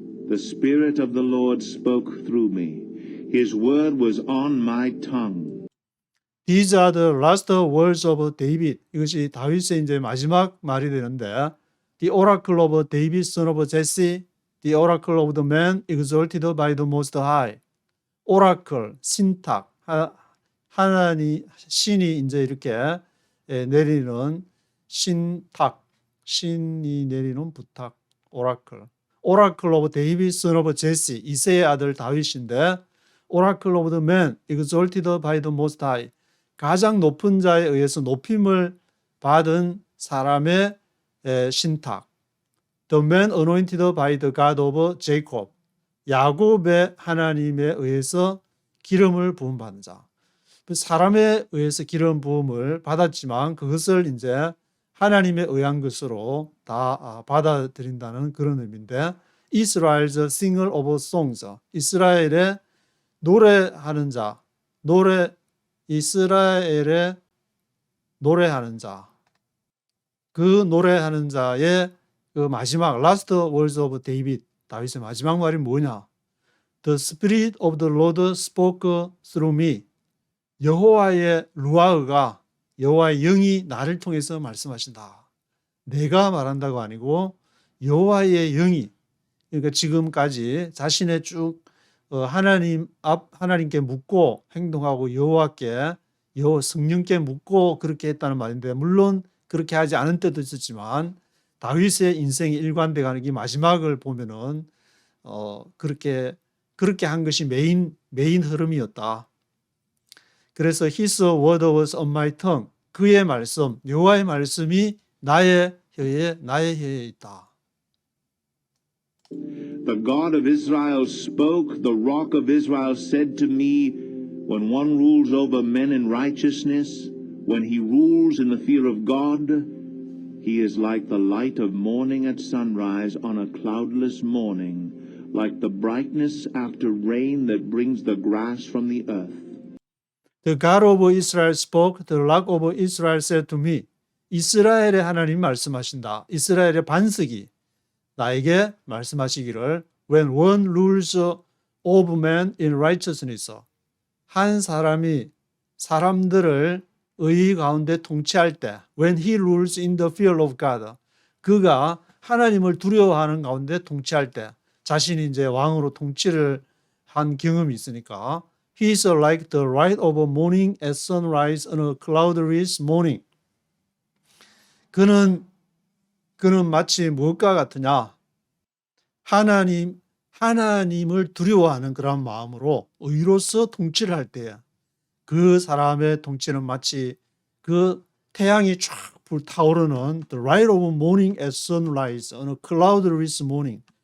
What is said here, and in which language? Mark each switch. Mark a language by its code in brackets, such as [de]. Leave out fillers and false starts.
[en] The Spirit of the Lord spoke through me. His word was on my tongue. These are the last words of David. [ko] 이것이 다윗의 이제 마지막 말이 되는데, [en] The oracle of David, son of Jesse, the oracle of the man exalted by the Most High. [ko] 오라클, 신탁, 하나님, 신이 이제 이렇게 내리는 신탁, 신이 내리는 부탁, 오라클. [en] 오라클 오브 데이비드 선 오브 제시, [ko] 이새의 아들 다윗인데, [en] 오라클 오브 더 맨, exalted by the most high, [ko] 가장 높은 자에 의해서 높임을 받은 사람의 신탁. [en] The man anointed by the God of Jacob, [ko] 야곱의 하나님에 의해서 기름을 부음 받은 자. 사람에 의해서 기름 부음을 받았지만 그것을 이제 하나님에 의한 것으로 다 받아들인다는 그런 의미인데, [en] Israel's singer of songs, [ko] 이스라엘의 노래하는 자, 이스라엘의 노래하는 자, 그 노래하는 자의 그 마지막 [en] last words of David, [ko] 다윗의 마지막 말이 뭐냐? [en] The Spirit of the Lord spoke through me. [ko] 여호와의 루아흐가, 여호와의 영이 나를 통해서 말씀하신다. 내가 말한다고 아니고 여호와의 영이, 그러니까 지금까지 자신의 쭉 하나님께 묻고 행동하고 여호와께, 성령께 묻고 그렇게 했다는 말인데, 물론 그렇게 하지 않은 때도 있었지만 다윗의 인생이 일관돼 가는 게 마지막을 보면은 그렇게 한 것이 메인 흐름이었다. [en] 그래서 His word was on my tongue. [ko] 그의 말씀, 여호와의 말씀이 나의 혀에 있다. [en] The God of Israel spoke, the rock of Israel said to me, when one rules over men in righteousness, when he rules in the fear of God, he is like the light of morning at sunrise on a cloudless morning, like the brightness after rain that brings the grass from the earth. The God of Israel spoke, the rock of Israel said to me. [ko] 이스라엘의 하나님 말씀하신다. 이스라엘의 반석이 나에게 말씀하시기를, [en] when one rules over men in righteousness, [ko] 한 사람이 사람들을 의 가운데 통치할 때, [en] when he rules in the fear of God, [ko] 그가 하나님을 두려워하는 가운데 통치할 때, 자신이 이제 왕으로 통치를 한 경험이 있으니까, [en] he is like the light of morning at sunrise on a cloudless morning. 그는 [ko] 그는 마치 무엇과 같으냐? 하나님을 두려워하는 그런 마음으로 의로서 통치를 할 때 그 사람의 통치는 마치 그 태양이 쫙 불타오르는 [en] the light of morning at sunrise on a cloudless morning.